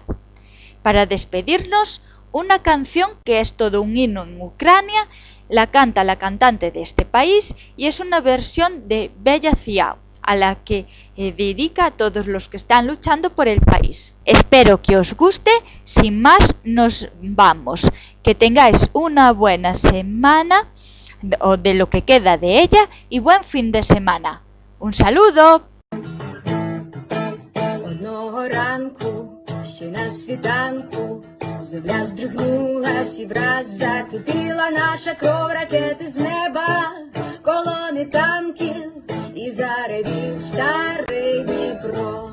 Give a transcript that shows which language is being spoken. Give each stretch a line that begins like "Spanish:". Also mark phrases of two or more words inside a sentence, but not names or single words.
Spanish: Para despedirnos, una canción que es todo un himno en Ucrania, la canta la cantante de este país y es una versión de Bella Ciao, a la que dedica a todos los que están luchando por el país. Espero que os guste. Sin más, nos vamos. Que tengáis una buena semana, o de lo que queda de ella, y buen fin de semana. Un saludo.
Ukrainian: Одного ранку ще на світанку земля здригнулась і враз закипіла наша кров, ракети з неба, колони танків і заревів старий Дніпро.